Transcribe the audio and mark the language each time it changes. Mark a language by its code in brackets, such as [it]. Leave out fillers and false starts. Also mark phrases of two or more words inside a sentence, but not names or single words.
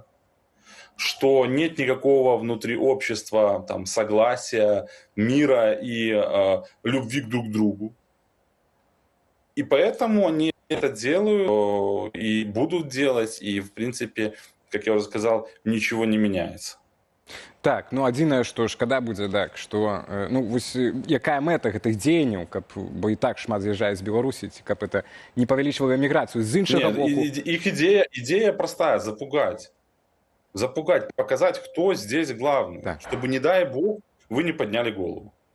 [ru] Что нет никакого внутри общества там, согласия, мира и любви друг к другу. И поэтому они это делают и будут делать, и в принципе, как я уже сказал, ничего не меняется. [be] Так, адзінае, што шкада будзе так, што вось якая мэта гэтых дзеянняў, бо і так шмат з'язджае з Беларусі, ці каб это не павялічвала міграцыю з іншага боку. [ru] Их идея простая: запугать, показать, кто здесь главный, чтобы, не дай бог, вы не подняли голову.